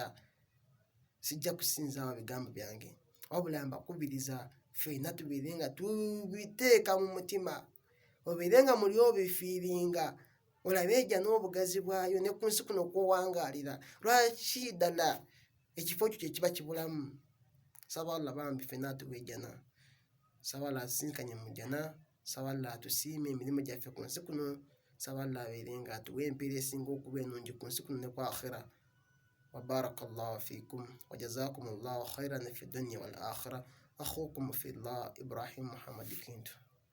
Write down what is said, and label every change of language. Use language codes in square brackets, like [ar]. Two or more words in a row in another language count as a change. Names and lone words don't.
[lg] Sijja kusinzaawo bigambo byange, wabula mbakubiriza ffenna tubeere nga tubiteeka mu mutima, obeere nga muli obifiiringa, olabe ejjana n'obugazi bwayo ne ku nsi kuno kw'owangaalira. Lwaki ddala ekifo ekyo kye kiba kibulamu? Saba Allah bambi ffenna atuwe ejjana, saba Allah atusinkanye mu jjana, saba Allah atusiime emirimu gyaffe ku nsi kuno, saba Allah abeere nga atuwe empeera esinga okuba ennungi ku nsi kuno ne ku akhira. [ar] وبارك الله فيكم وجزاكم الله خيرا في الدنيا والآخرة. أخوكم في الله إبراهيم محمد كينتو.